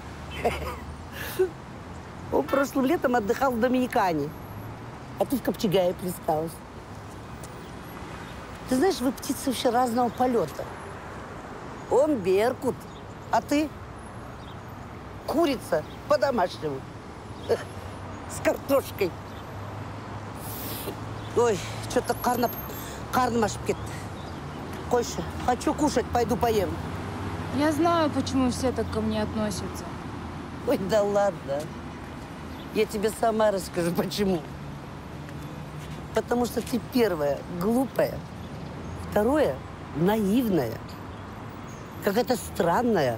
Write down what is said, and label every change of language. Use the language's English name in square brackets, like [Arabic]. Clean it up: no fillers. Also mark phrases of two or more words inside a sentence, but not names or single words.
[Russian] Он прошлым летом отдыхал в Доминикане, а ты в Копчегае присталась. Ты знаешь, вы птицы вообще разного полета. Он беркут, а ты курица по-домашнему. С картошкой. Ой, что-то [Kazakh] карным ашып кетті. Қойшы, [Russian] хочу кушать, пойду поем. Я знаю, почему все так ко мне относятся. Ой, да ладно. Я тебе сама расскажу, почему. Потому что ты первая глупая, второе наивная, какая-то странная.